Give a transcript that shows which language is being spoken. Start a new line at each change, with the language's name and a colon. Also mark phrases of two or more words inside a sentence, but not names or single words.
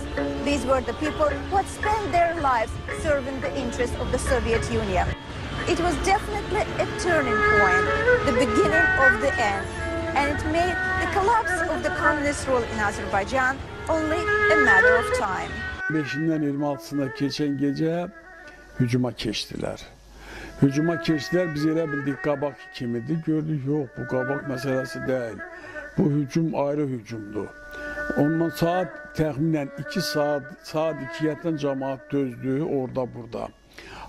English: These were the people who had spent their lives serving the interests of the Soviet Union. It was definitely a turning point, the beginning of the end, and it made the collapse of the communist rule in Azerbaijan only a matter of time.
Turkish: 5'inden 26'sına geçen gece hücuma keçtiler.
Azerbaijani: Hücuma keçtiler, biz elə bildik qabaq kimidir. Gördük, yox, bu qabaq məsələsi deyil. Bu hücum ayrı hücumdur. Ondan saat təxminən 2 saat 2-dən cəmaat dözdü orada burada.